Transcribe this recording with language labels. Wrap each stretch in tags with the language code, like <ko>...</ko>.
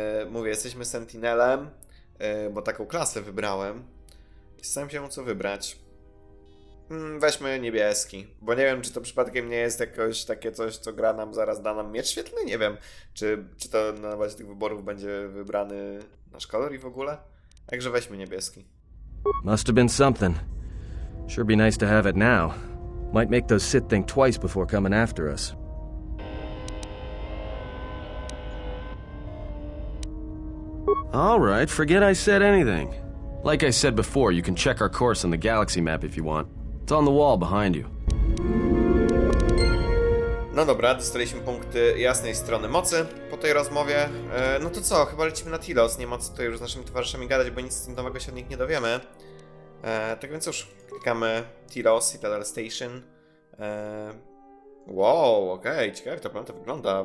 <pl>Mówię, jesteśmy Sentinelem, bo taką klasę wybrałem. I zastanawiam się, co wybrać. Weźmy niebieski, bo nie wiem, czy to przypadkiem nie jest jakoś takie coś, co gra nam zaraz da nam miecz świetlny. Nie wiem, czy to na bazie tych wyborów będzie wybrany nasz kolor i w ogóle. Także weźmy niebieski.</pl> <en>Must have been something. Sure be nice to have it now. Might make those Sith think twice before coming after us. Alright, forget I said anything. Like I said before, you can check our course on the galaxy map if you want. It's on the wall behind you.</en> <pl>No dobra, dostaliśmy punkty jasnej strony mocy po tej rozmowie. No to co, chyba lecimy na Telos. Nie ma co tutaj już z naszymi towarzyszami gadać, bo nic nowego się od nich nie dowiemy. Tak więc już, klikamy Telos, Citadel Station. Wow, okej, ciekawe jak ta planeta wygląda.</pl>